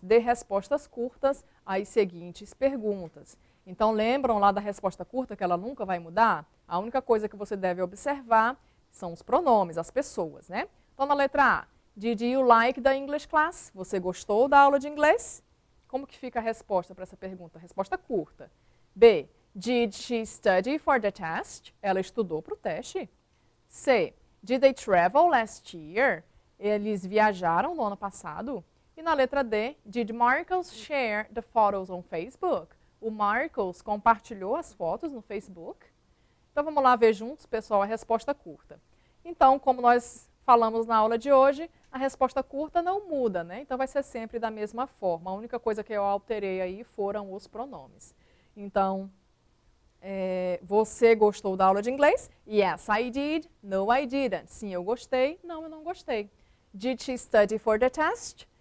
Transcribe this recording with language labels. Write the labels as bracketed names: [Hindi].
[Portuguese] Dê respostas curtas às seguintes perguntas. Então, lembram lá da resposta curta, que ela nunca vai mudar? A única coisa que você deve observar são os pronomes, as pessoas, né? Então, na letra A, [English] did you like the English class? [Portuguese] Você gostou da aula de inglês? Como que fica a resposta para essa pergunta? Resposta curta. [English] B, did she study for the test? [Portuguese] Ela estudou para o teste. C, did they travel last year? Eles viajaram no ano passado. E na letra D, [English] did Marcus share the photos on Facebook? [Portuguese] O Marcus compartilhou as fotos no Facebook? Então, vamos lá ver juntos, pessoal, a resposta curta. Então, como nós falamos na aula de hoje, a resposta curta não muda, né? Então, vai ser sempre da mesma forma. A única coisa que eu alterei aí foram os pronomes. Então, você gostou da aula de inglês? [English] Yes, I did. No, I didn't. [Portuguese] Sim, eu gostei. Não, eu não gostei. [English] Did she study for the test?